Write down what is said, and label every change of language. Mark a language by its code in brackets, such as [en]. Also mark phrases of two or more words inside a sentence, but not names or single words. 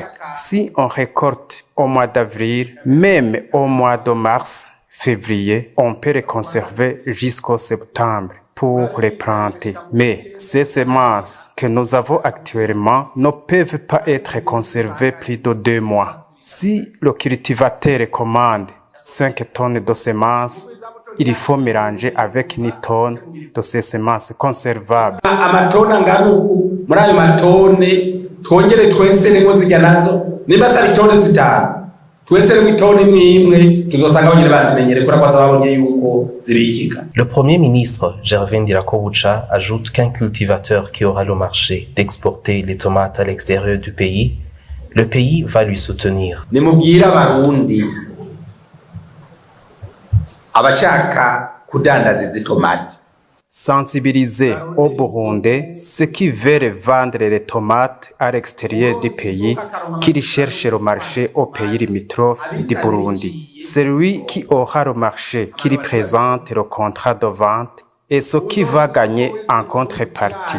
[fr] Si on récolte au mois d'avril, même au mois de mars, février, on peut les conserver jusqu'au septembre pour les planter. Mais ces semences que nous avons actuellement ne peuvent pas être conservées plus de 2 mois. Si le cultivateur commande 5 tonnes de semences, il faut mélanger avec 1 tonne de ces semences conservables. [rn] Amatone angana uku muri ayo matone twongere tweseremo zirya nazo nimba saba itone zitanu tweseremo itone imwe tuzosanga abanyene bazimenyere kuri kwaza babonye yuko zibikika. [fr] Le premier ministre Gervais Ndirakobucha ajoute qu'un cultivateur qui aura le marché d'exporter les tomates à l'extérieur du pays, le pays va lui soutenir. [rn] Nimubwira abarundi abashaka kudandaza izi tomate. [fr] Sensibiliser au Burundi ceux qui veulent vendre les tomates à l'extérieur du pays, qu'ils cherchent le marché au pays limitrophe du Burundi. Celui qui aura le marché, qu'il présente le contrat de vente et ce qui va gagner en contrepartie.